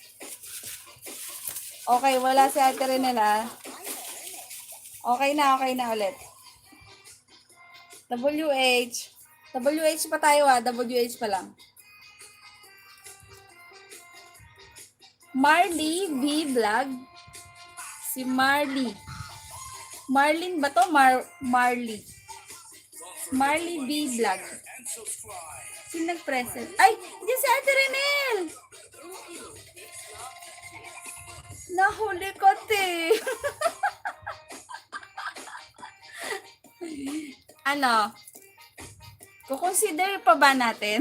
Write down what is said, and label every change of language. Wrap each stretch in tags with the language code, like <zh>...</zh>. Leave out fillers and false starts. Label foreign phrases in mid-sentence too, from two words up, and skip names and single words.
<tl>Okay, wala si Ate Renel, ah. Okay na ulit. WH. WH pa tayo, ah. WH pa lang. Marley V Vlog. Si Marley. Marlin ba to? Marley. Marley V Vlog. Sino nag-present? Ay! Hindi si Ate Renel! Nahuli ko, te. Ano? Kukonsider pa ba natin?</tl>